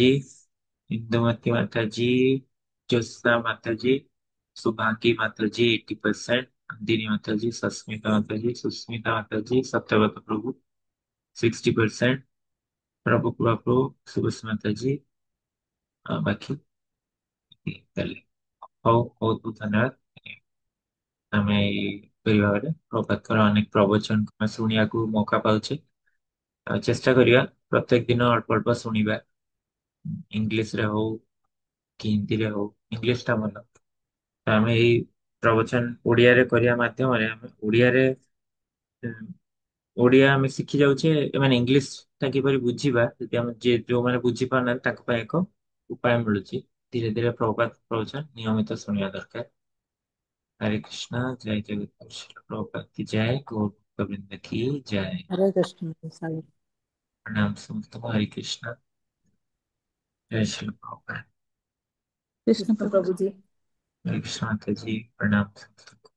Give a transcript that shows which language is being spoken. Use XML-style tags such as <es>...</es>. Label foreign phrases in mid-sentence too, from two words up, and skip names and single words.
<hi>इंदुमती माता जी, ज्योत्सना माता जी, सुभागी माता जी 80%, अंदिनी माता जी, सस्मिता माता जी, सुस्मिता माता जी, सत्यव्रत प्रभु 60%, प्रभु प्रभु सुभस माता जी, बाकी</hi> <or>ତାହେଲେ ହଉ, ବହୁତ ବହୁତ ଧନ୍ୟବାଦ। ଆମେ ଏଇ ଭାବରେ ପ୍ରଭାତର ଅନେକ ପ୍ରବଚନ ଆମେ ଶୁଣିବାକୁ ମୌକା ପାଉଛେ। ଆଉ ଚେଷ୍ଟା କରିବା ପ୍ରତ୍ୟେକ ଦିନ ଅଳ୍ପ ଅଳ୍ପ ଶୁଣିବା, ଇଂଲିଶରେ ହଉ କି ହିନ୍ଦୀରେ ହଉ। ଇଂଲିଶ ଟା ଭଲ, ତ ଆମେ ଏଇ ପ୍ରବଚନ ଓଡ଼ିଆରେ କରିବା ମାଧ୍ୟମରେ ଆମେ ଓଡ଼ିଆ ଆମେ ଶିଖି ଯାଉଛେ, ମାନେ ଇଂଲିଶ ଟା କିପରି ବୁଝିବା, ଯଦି ଆମେ ଯୋଉମାନେ ବୁଝି ପାରୁନାହାନ୍ତି ତାଙ୍କ ପାଇଁ ଏକ ଉପାୟ ମିଳୁଛି। ଧୀରେ ଧୀରେ ପ୍ରଭୁପାଦ ପ୍ରବଚନ ନିୟମିତ ଶୁଣିବା ଦରକାର।</or> <hi>हरे कृष्णा, जय जगत श्री प्रभुपाद की जय, गौर गोविंद की जय। हरे कृष्ण सागर। प्रणाम समस्त हरे कृष्णा, जय श्री प्रभुपाद। कृष्ण प्रभु जी। हरे कृष्णा माता जी, प्रणाम समस्त।</hi>